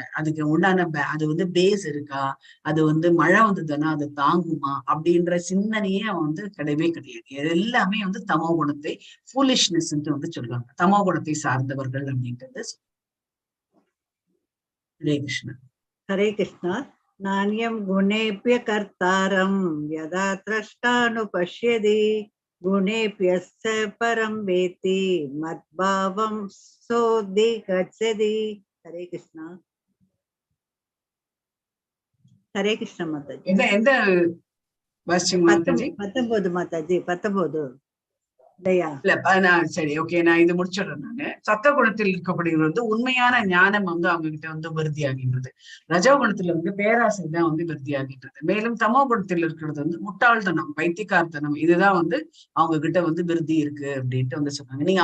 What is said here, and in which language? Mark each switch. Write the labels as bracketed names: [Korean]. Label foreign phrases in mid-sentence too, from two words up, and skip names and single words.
[Tamil] அதுக்கு உண்டான அது வந்து பேஸ் இருக்கா, அது வந்து மழை வந்ததுன்னா அது தாங்குமா அப்படின்ற சிந்தனையே வந்து கிடையவே கிடையாது. எல்லாமே வந்து தமோ குணத்தை ஃபூலிஷ்னஸ் வந்து சொல்லுவாங்க. தமோ குணத்தை சார்ந்தவர்கள் அப்படின்றது. ஹரே கிருஷ்ணா. [Sanskrit] हरे कृष्ण। नान्यं गुणेभ्य कर्तारं यदा द्रष्टानुपश्यति गुणेभ्यश्च परं वेत्ति मद्भावं सोऽधिगच्छति। [Hindi] हरे कृष्ण। हरे कृष्ण माताजी। [Tamil] எந்த வாசிங்க மாதாஜி? 19 மாதாஜி, 19. இல்ல சரி, ஓகே, நான் இது முடிச்சிடுறேன். நானு சத்த குணத்தில் இருக்கக்கூடியவர் வந்து உண்மையான ஞானம் வந்து அவங்க கிட்ட வந்து விருத்தி ஆகின்றது. ரஜோ குணத்துல வந்து பேராசை தான் வந்து விருத்தி ஆகின்றது. மேலும் தமோ குணத்தில் இருக்கிறது வந்து முட்டாள்தனம், பைத்தியக்காரத்தனம், இதுதான் வந்து அவங்க கிட்ட வந்து விருத்தி இருக்கு அப்படின்ட்டு வந்து சொன்னாங்க.